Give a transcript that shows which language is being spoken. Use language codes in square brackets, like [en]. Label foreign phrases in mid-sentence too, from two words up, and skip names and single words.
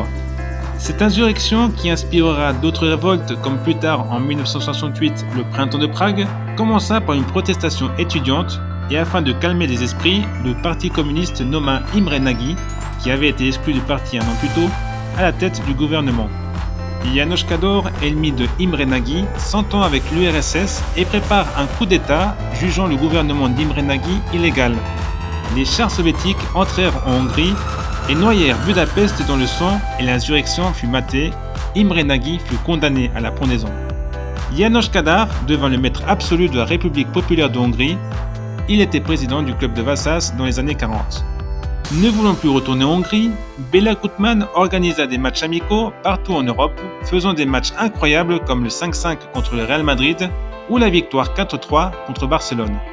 [fr] Cette insurrection, qui inspirera d'autres révoltes comme plus tard en 1968 le printemps de Prague, commença par une protestation étudiante et afin de calmer les esprits, le parti communiste nomma Imre Nagy, qui avait été exclu du parti un an plus tôt, à la tête du gouvernement. János Kador, ennemi de Imre Nagy, s'entend avec l'URSS et prépare un coup d'État jugeant le gouvernement d'Imre Nagy illégal. Les chars soviétiques entrèrent en Hongrie et noyèrent Budapest dans le sang et l'insurrection fut matée. Imre Nagy fut condamné à la pendaison. János Kadar devint le maître absolu de la République populaire de Hongrie. Il était président du club de Vasas dans les années 40. Ne voulant plus retourner en Hongrie, Béla Goodman organisa des matchs amicaux partout en Europe, faisant des matchs incroyables comme le 5-5 contre le Real Madrid ou la victoire 4-3 contre Barcelone.